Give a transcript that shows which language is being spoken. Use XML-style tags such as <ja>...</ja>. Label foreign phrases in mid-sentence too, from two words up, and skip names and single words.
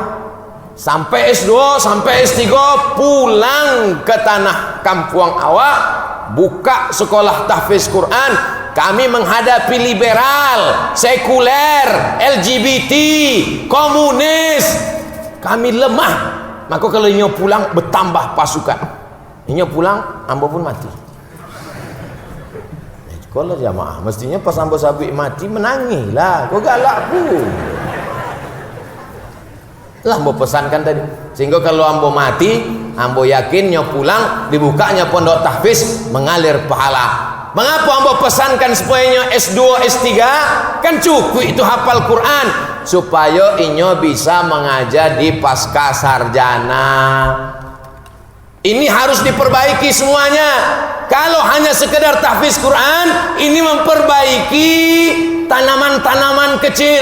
<id>Sampai S2 sampai S3 pulang ke tanah kampung awak, buka sekolah tahfiz Quran. Kami menghadapi liberal, sekuler, LGBT, komunis. Kami lemah. Maka kalau inyo pulang bertambah pasukan.</id> <min>Inyo pulang, ambo pun mati. Kalau jamaah, mestinya pas ambo sabi mati menangis lah. Kau galak pun. Lah ambo pesankan tadi.</min> <id>Sehingga kalau ambo mati, ambo yakin nyo pulang, dibukanya pondok tahfiz, mengalir pahala. Mengapa ambo pesankan supaya S2, S3? Kan cukup itu hafal Quran, supaya inyo bisa mengajar di pasca sarjana. Ini harus diperbaiki semuanya. Kalau hanya sekedar tahfiz Quran, ini memperbaiki tanaman-tanaman kecil.</id>